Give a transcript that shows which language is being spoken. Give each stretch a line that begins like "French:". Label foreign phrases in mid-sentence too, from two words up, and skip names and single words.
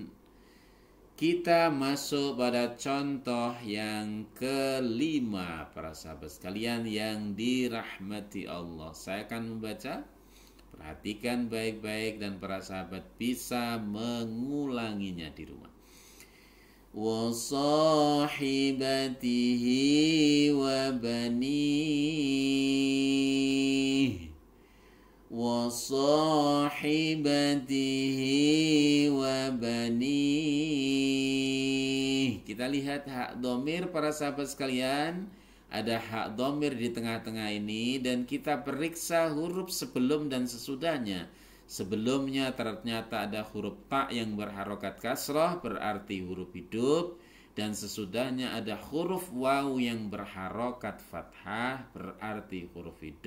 Indonesian: Kita masuk pada contoh yang kelima para sahabat sekalian yang dirahmati Allah. Saya akan membaca. Perhatikan baik-baik dan para sahabat bisa mengulanginya di rumah.
Arabic: وصاحبته وبنيه. وصاحبته وبنيه.
Indonesian: Kita lihat hak dhamir para sahabat sekalian. Ada hak dhamir di tengah-tengah ini dan kita periksa huruf sebelum dan sesudahnya. Sebelumnya ternyata ada huruf ta yang berharokat kasrah, berarti huruf hidup. Dan sesudahnya ada huruf waw yang berharokat fathah, berarti huruf hidup.